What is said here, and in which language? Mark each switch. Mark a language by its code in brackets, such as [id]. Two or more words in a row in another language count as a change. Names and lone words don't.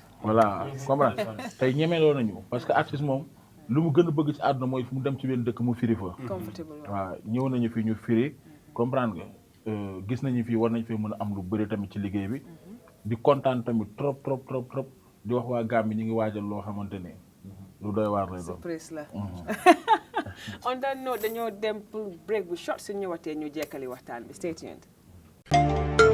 [wo] voilà comprendre tey ñemeloo nañu [fr] parce que [wo] artiste moom lu mu gën a bëgg ci àdduna mooy fu mu dem ci benn dëkk mu firi fa waaw ñëw nañu fi ñu firi comprendre nga gis nañu fii war nañ fi mën a am lu bëri tamit ci liggéey bi di kontaan tamit trop di wax waa Gambie ñu ngi waajal loo xamante ne lu doy waar lay doon surprise la on that note dañoo dem pour break bu short su ñëwatee ñu jekkali waxtaan bi stay tuned